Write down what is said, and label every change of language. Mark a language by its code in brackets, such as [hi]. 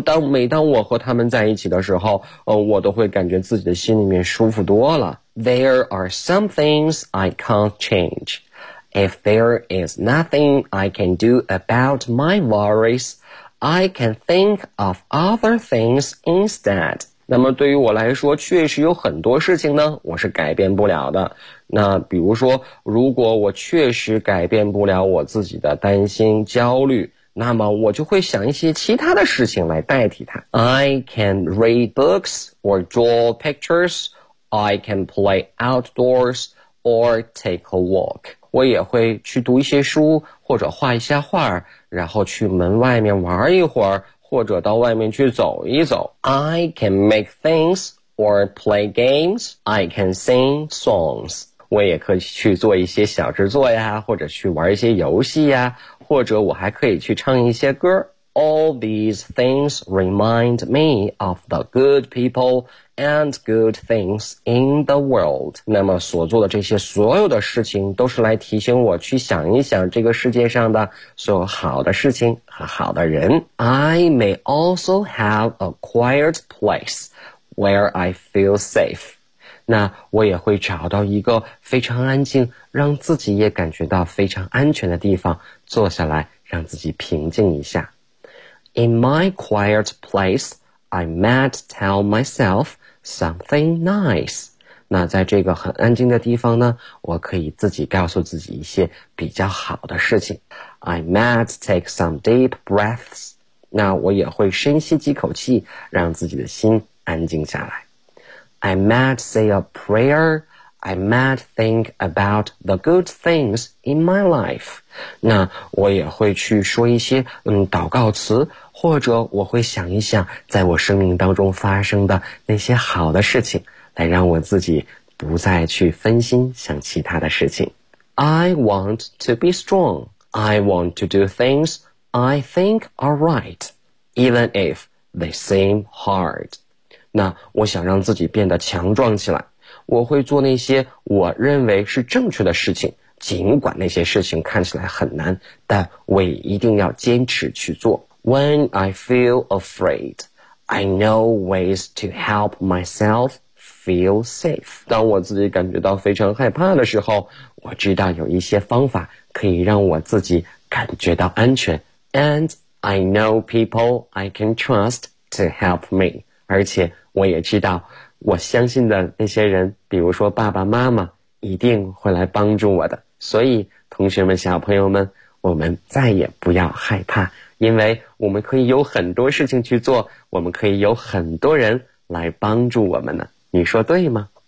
[zh] 每当我和他们在一起的时候，我都会感觉自己的心里面舒服多了。 [en] There are some things I can't change. If there is nothing I can do about my worries, I can think of other things instead. [zh] 那么对于我来说，确实有很多事情呢，我是改变不了的。那比如说，如果我确实改变不了我自己的担心、焦虑，那么我就会想一些其他的事情来代替它。 [en] I can read books or draw pictures. I can play outdoors or take a walk. [zh] 我也会去读一些书，或者画一下画，然后去门外面玩一会儿，或者到外面去走一走。 [en] I can make things or play games. I can sing songs. [zh] 我也可以去做一些小制作呀，或者去玩一些游戏呀，或者我还可以去唱一些歌。 [en] All these things remind me of the good people and good things in the world. [zh] 那么所做的这些所有的事情都是来提醒我去想一想这个世界上的所有好的事情和好的人。 [en] I may also have a quiet place where I feel safe. [zh] 那我也会找到一个非常安静，让自己也感觉到非常安全的地方，坐下来让自己平静一下。 [en] In my quiet place, I might tell myself something nice. [zh] 那在这个很安静的地方呢，我可以自己告诉自己一些比较好的事情。 [en] I might take some deep breaths. [zh] 那我也会深吸几口气，让自己的心安静下来。 [en] I might say a prayer. I might think about the good things in my life. [zh] 那我也会去说一些祷告词，或者我会想一想在我生命当中发生的那些好的事情，来让我自己不再去分心想其他的事情。 [en] I want to be strong. I want to do things I think are right, even if they seem hard. [zh] 那我想让自己变得强壮起来，我会做那些我认为是正确的事情，尽管那些事情看起来很难，但我也一定要坚持去做。 [en] When I feel afraid, I know ways to help myself feel safe. [zh] 当我自己感觉到非常害怕的时候，我知道有一些方法可以让我自己感觉到安全。 [en] And I know people I can trust to help me. [zh] 而且我也知道我相信的那些人，比如说爸爸妈妈，一定会来帮助我的。所以同学们、小朋友们，我们再也不要害怕，因为我们可以有很多事情去做，我们可以有很多人来帮助我们呢。你说对吗？